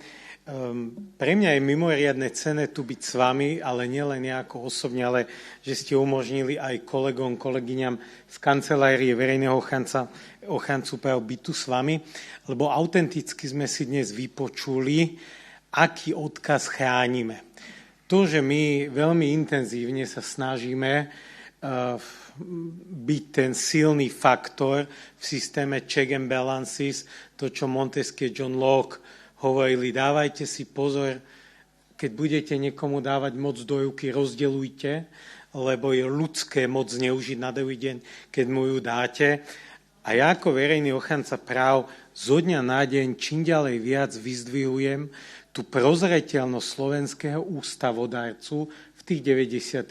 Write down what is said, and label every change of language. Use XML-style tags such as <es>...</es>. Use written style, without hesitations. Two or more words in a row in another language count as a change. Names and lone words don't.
<sk>Pre mňa je mimoriadne cenné tu byť s vami, ale nielen ja ako osobne, ale že ste umožnili aj kolegom, kolegyňam z kancelárie verejného ochrancu práv byť tu s vami, lebo autenticky sme si dnes vypočuli, aký odkaz chránime. To, že my veľmi intenzívne sa snažíme byť ten silný faktor v systéme</sk> <en>check and balances,</en> <sk>to, čo Montesquieu, John Locke hovorili, dávajte si pozor, keď budete niekomu dávať moc do ruky, rozdeľujte, lebo je ľudské moc zneužiť na druhý deň, keď mu ju dáte. A ja ako verejný ochranca práv zo dňa na deň čím ďalej viac vyzdvihujem tú prozreteľnosť slovenského ústavodárcu v tých 90.</sk>